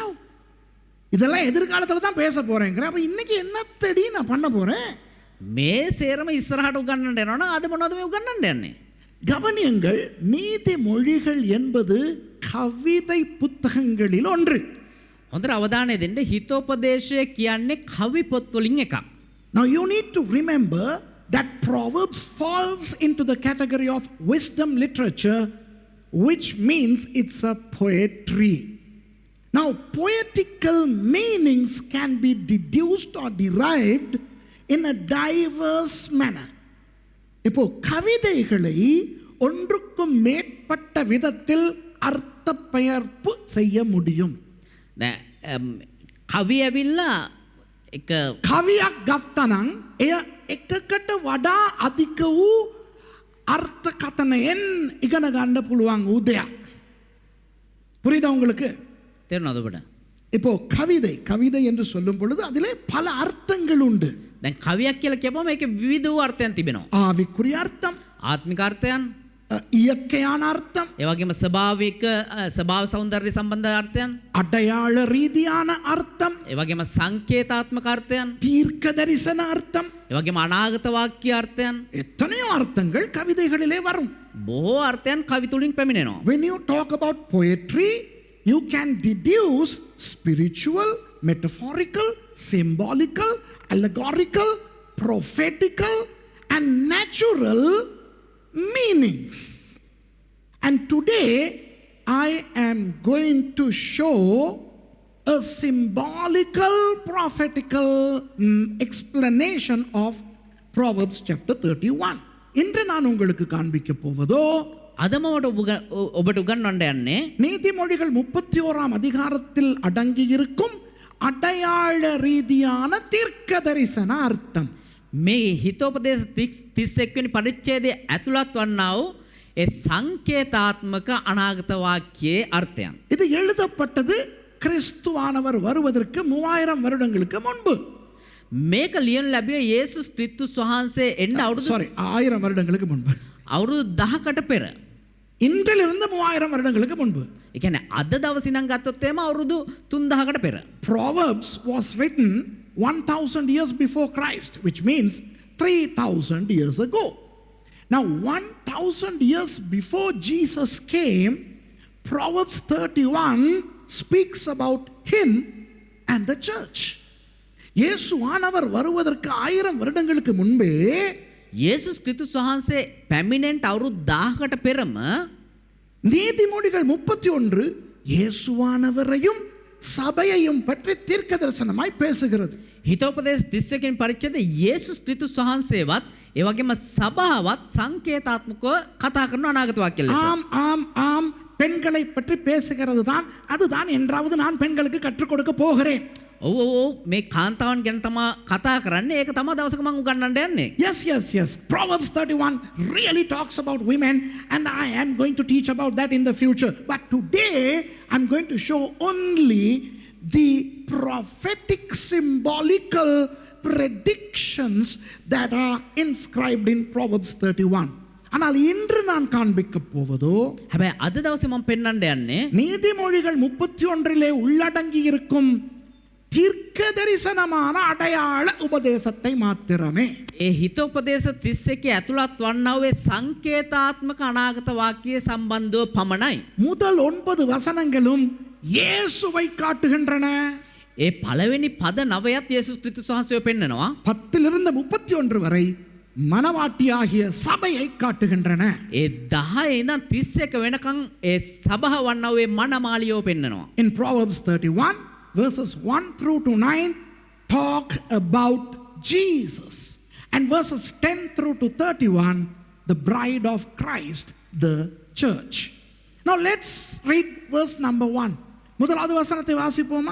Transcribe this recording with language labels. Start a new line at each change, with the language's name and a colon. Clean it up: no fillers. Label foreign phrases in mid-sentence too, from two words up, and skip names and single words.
Tamil: இதெல்லாம் எதிர்காலத்துல தான் பேச போறேங்கற. அப்ப இன்னைக்கு என்னத்தடி நான் பண்ண போறேன்?
Sinhala: මේ සේරම ඉස්සරහට උගන්වන්න යනවා නම් අද මොනවද මේ උගන්වන්න යන්නේ?
Tamil: கவனியுங்கள், நீதிமொழிகள் என்பது கவிதை புத்தகங்களில் ஒன்று.
Sinhala: හොඳට අවධානය දෙන්න. හිතෝපදේශය කියන්නේ කවි පොත් වලින් එකක්.
English: Now you need to remember that Proverbs falls into the category of wisdom literature, which means it's a poetry. Now poetical meanings can be deduced or derived in a diverse manner.
Tamil: இப்போ கவிதைகளை ஒன்றுக்கும் மேற்பட்ட விதத்தில் அர்த்த பெயர்ப்பு செய்ய முடியும்.
Sinhala: කවි ඇවිල්ලා එක කවියක් ගත්තනම් එය එකකට වඩා අධික වූ අර්ථකථනයෙන් ඉගෙන ගන්න පුළුවන් වූ දෙයක්.
Tamil: புரியுதா உங்களுக்கு?
Sinhala: තේරුණාද ඔබට?
Tamil: இப்போ கவிதை என்று சொல்லும் பொழுது அதிலே பல அர்த்தங்கள் உண்டு.
Sinhala: දැන් කවියක් කියලා කියපුවම ඒකේ විවිධ වූ අර්ථයන් තිබෙනවා.
Tamil: ஆவிக்குரிய அர்த்தம்,
Sinhala: ආත්මික අර්ථයන්,
Tamil: இயற்கையான அர்த்தம்,
Sinhala: ඒ වගේම ස්වභාව සෞන්දර්ය සම්බන්ධ අර්ථයන්,
Tamil: அடையாள ரீதியான அர்த்தம்,
Sinhala: ඒ වගේම සංකේතාත්මක අර්ථයන්,
Tamil: தீர்க்க தரிசன அர்த்தம்,
Sinhala: ඒ වගේම අනාගත වාක්‍ය අර්ථයන්,
Tamil: எத்தனையோ அர்த்தங்கள் கவிதைகளிலே வரும்.
Sinhala: බොහෝ අර්ථයන් කවි තුලින් පැමිණෙනවා.
English: When you talk about poetry, you can deduce spiritual, metaphorical, symbolical, allegorical, prophetical, and natural meanings. And today I am going to show a symbolical, prophetical explanation of Proverbs chapter 31.
Tamil: இன்று நான் உங்களுக்கு காண்பிக்க போவதோ
Sinhala: අදම ඔබට උගන්වන්න යන්නේ
Tamil: நீதிமொழிகள் 31ஆம் அதிகாரத்தில் அடங்கியிருக்கும் அடையாள ரீதியான தீர்க்க தரிசன அர்த்தம்.
Sinhala: මේ හිතෝපදේශ 31 වෙනි පරිච්ඡේදයේ ඇතුළත් වන්නා වූ ඒ සංකේතාත්මක අනාගත වාක්‍යයේ අර්ථයන්.
Tamil: இது எழுதப்பட்டது கிறிஸ்துவானவர் வருவதற்கு 3000 வருடங்களுக்கு முன்பு.
Sinhala: මේක ලියන ලැබුවේ යේසුස් ක්‍රිස්තුස් වහන්සේ එන්න අවුරුදු
Tamil: 1000 வருடங்களுக்கு முன்பு.
Sinhala: අවුරුදු 10කට පෙර.
Tamil: இன்றிலிருந்து 3000 வருடங்களுக்கு முன்பு.
Sinhala: ඒ කියන්නේ අද දවසින් නම් ගත්තොත් එම අවුරුදු 3000කට පෙර.
English: Proverbs was written 1000 years before Christ, which means 3000 years ago. Now 1000 years before Jesus came, Proverbs 31 speaks about him and the church.
Tamil: இயேசுவானவர் வருவதற்கு 1000 வருடங்களுக்கு முன்பே
Sinhala: යේසුස් ක්‍රිස්තුස් වහන්සේ පැමිණෙන්න අවුරුදු 1000කට පෙරම
Tamil: நீதிமொழிகள் 31 இயேசுவானவரையும் சபையையும் பற்றி தீர்க்க தரிசனமாய் பேசுகிறது.
Sinhala: හිතෝපදේශ 31 වෙනි පරිච්ඡේදයේ යේසුස් ක්‍රිස්තුස් වහන්සේවත් ඒ වගේම සභාවත් සංකේතාත්මකව කතා කරන අනාගත වාක්‍ය ලෙස.
Tamil: ஆம் ஆம் ஆம், பெண்களை பற்றி பேசுகிறது தான். அதுதான் என்றாவது நான் பெண்களுக்கு கற்றுக் கொடுக்க போகிறேன்.
Sinhala: ඔව් මේ කාන්තාවන් ගැන තමා කතා කරන්නේ. ඒක තමා දවසක මම උගන්වන්න යන්නේ.
English: Yes. Proverbs 31 really talks about women, and I am going to teach about that in the future. But today I'm going to show only the prophetic symbolical predictions that are inscribed in Proverbs 31.
Tamil: ஆனால் இன்று நான் காண்பிக்க போவதோ
Sinhala: හැබැයි අද දවසේ මම පෙන්වන්න යන්නේ
Tamil: நீதிமொழிகள் 31 உள்ளடங்கி இருக்கும் தீர்க்க தரிசனமான அடையாள உபதேசத்தை மாத்திரமே.
Sinhala: ඒ හිතෝපදේශ 31 ඇතුළත් වන්නා වූ සංකේතාත්මක අනාගත වාක්‍යයේ සම්බන්ධව පමණයි.
Tamil: முதல் 9 வசனங்களும் இயேசுவை காட்டுகின்றன.
Sinhala: ඒ පළවෙනි පද 9ත් යේසුස් ක්‍රිස්තුස් වහන්සේව පෙන්නනවා.
Tamil: 10 31 வரை மனவாட்டியாகிய சபையை காட்டுகின்றன.
Sinhala: ඒ 10 ඉඳන් 31 වෙනකන් ඒ සභාව වන්නා වූ මනමාලියව පෙන්නනවා.
English: In Proverbs 31 verses 1 through to 9 talk about Jesus, and verses 10 through to 31 the bride of Christ, the church. Now let's read verse number 1.
Tamil: முதலாவது வசனத்தை வாசிப்போமா?